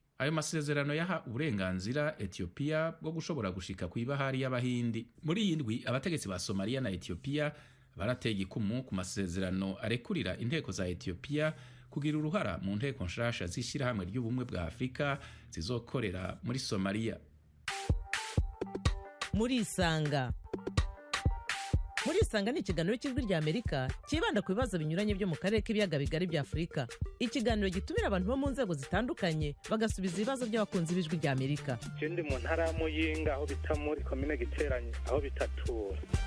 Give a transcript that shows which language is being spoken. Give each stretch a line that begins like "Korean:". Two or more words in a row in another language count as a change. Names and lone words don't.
Rundi: Ayo masezerano yaha uburenganzira Ethiopia bwo gushobora gushika ku ibahari y'Abahindi. Muri iyi ndwi abategetsi ba Somalia na Ethiopia barateye igikumu ku masezerano arekurira inteko za Ethiopia kugira uruhara mu nteko nshasha z'ishirahamwe ry'ubumwe bwa Afrika zizokorera muri Somalia.
Kinyarwanda: Muri Isanga ni ikiganiro cy'ijwi rya Amerika kibanda ku bibazo binyuranye byo mu karere k'ibiyaga bigari bya Afurika. Ikiganiro gitumira abantu bo mu nzego zitandukanye bagasubiza ibibazo by'abakunzi b'ijwi rya Amerika.
Rundi: Ndi mu ntara ya Muyinga aho bita muri komine Giteranye aho bitatura.